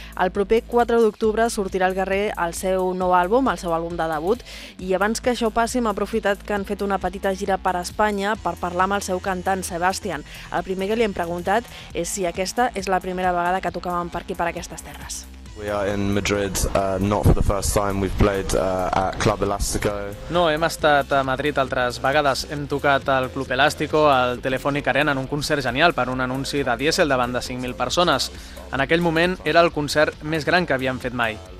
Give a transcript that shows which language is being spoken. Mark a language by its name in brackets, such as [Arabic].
[Catalan] El proper 4 d'octubre sortirà al carrer el seu nou àlbum, el seu àlbum de debut, i abans que això passi, m'ha aprofitat que han fet una petita gira per Espanya per parlar amb el seu cantant, Sebastián. El primer que li hem preguntat és si aquesta és la primera vegada que tocaven per aquí, per aquestes terres. [English] We are in Madrid, not for the first time. We've played at Club Elástico. [Catalan] No, hem estat a Madrid altres vegades. Hem tocat al Club Elástico, al Telefónica Arena, en un concert genial per un anunci de Diesel davant de 5.000 persones. En aquell moment era el concert més gran que havíem fet mai.